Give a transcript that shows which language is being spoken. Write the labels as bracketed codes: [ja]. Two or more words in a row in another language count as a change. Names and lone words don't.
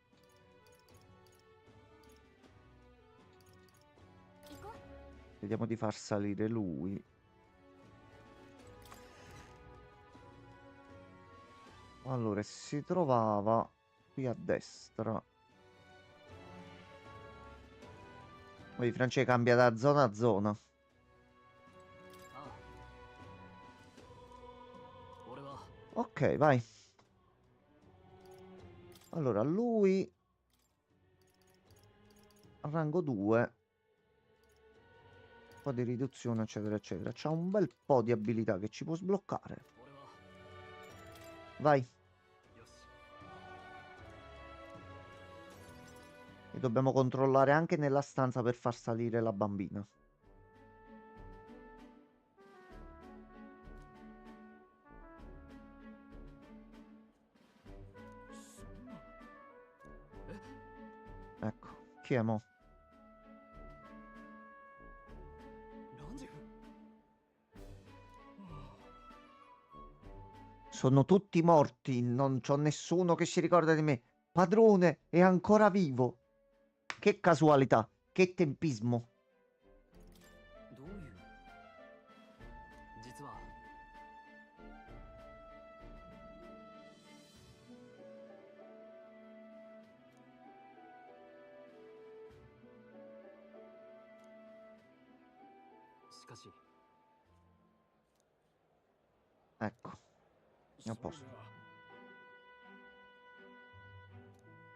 [it] Vediamo di far salire lui. Allora, si trovava qui a destra. Vedi, Francia cambia da zona a zona. [ja] ああ。俺は [it] Ok, vai. Allora, lui... Rango 2. Un po' di riduzione, eccetera, eccetera. C'ha un bel po' di abilità che ci può sbloccare. [ja] 俺は [it] Vai. [ja] よし。 [it] E dobbiamo controllare anche nella stanza per far salire la bambina. Ecco, chi è mo? ランジェフ Sono tutti morti, non c'ho nessuno che si ricorda di me. Padrone è ancora vivo. Che casualità, che tempismo. [ja] どういう。実は。しかし。 [it] Ecco, a posto.